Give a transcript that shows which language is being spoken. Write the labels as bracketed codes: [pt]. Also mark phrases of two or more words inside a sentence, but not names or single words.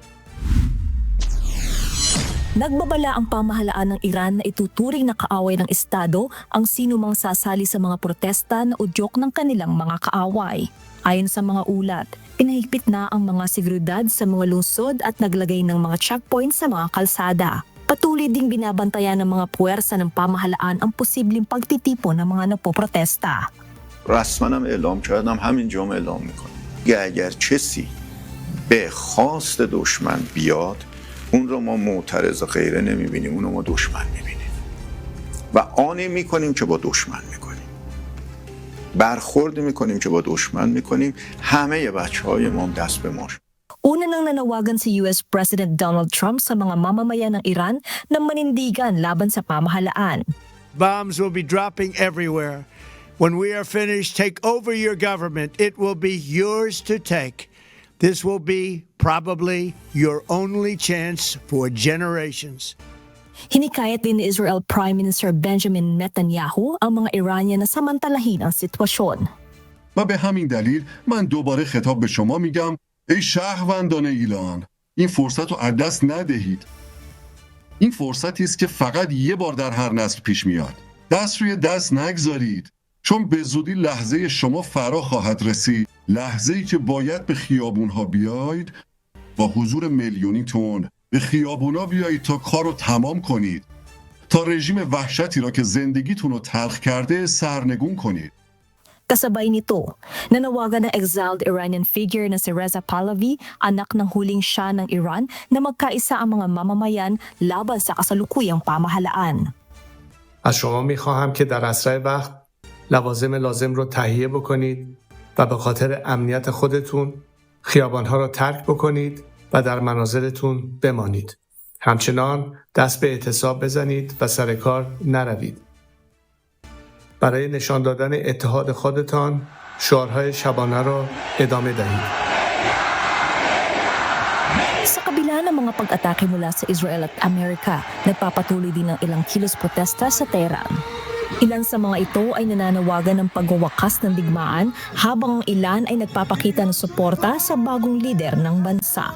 [tl] Nagbabala ang pamahalaan ng Iran na ituturing na kaaway ng Estado ang sinumang sasali sa mga protesta na udyok ng kanilang mga kaaway. Ayon sa mga ulat, pinahigpit na ang mga seguridad sa mga lungsod at naglagay ng mga checkpoints sa mga kalsada. Patuloy ding binabantayan ng mga puwersa ng pamahalaan ang posibleng pagtitipon ng mga napoprotesta. [fa] رسما اعلام کردم همین جمله اعلام میکنم که اگر کسی به خواست دشمن بیاد اون رو ما معترض غیره نمیبینیم، اون رو ما دشمن میبینیم و آنی میکنیم که با دشمن میکنیم، برخورد میکنیم که با دشمن میکنیم. همه بچهای ما دست به ما. [tl] Una nang nanawagan si [en] US President [tl] Donald Trump sa mga mamamayan ng Iran na manindigan laban sa pamahalaan. [en] Bombs will be dropping everywhere. When we are finished, take over your government. It will be yours to take. This will be probably your only chance for generations. [tl] Hinikayat din ni Israel [en] Prime Minister [tl] Benjamin Netanyahu ang mga Iranian na samantalahin ang sitwasyon. [fa] و به همین دلیل من دوباره خطاب به شما میگم ای شهروندان ایران این فرصت رو از دست ندهید. این فرصتی است که فقط یه بار در هر نسل پیش میاد. دست روی دست نگذارید. چون به زودی لحظه شما فرا خواهد رسید. لحظه‌ای که باید به خیابون‌ها بیایید با حضور میلیونیتون به خیابون‌ها بیایید تا کار رو تمام کنید. تا رژیم وحشتی را که زندگیتون رو تلخ کرده سرنگون کنید. [tl] Kasabay nito, nanawagan ng [en] exiled Iranian figure [tl] na si Reza Pahlavi, anak ng huling Shah ng Iran, na magkaisa ang mga mamamayan laban sa kasalukuyang pamahalaan. [fa] از شما می‌خواهم که در اسرع وقت لوازم لازم رو تهیه بکنید و به خاطر امنیت خودتون خیابان‌ها را ترک بکنید و در منازلتون بمانید. همچنان دست به اعتصاب بزنید و سر کار نروید. برای نشان دادن اتحاد خودتان شعارهای شبانه را ادامه دهید. [tl] Sa kabila ng mga pag-atake mula sa Israel at Amerika, nagpapatuloy din ng ilang kilos protesta sa Tehran. Ilan sa mga ito ay nananawagan ng pagwawakas ng digmaan habang ang ilan ay nagpapakita ng suporta sa bagong lider ng bansa.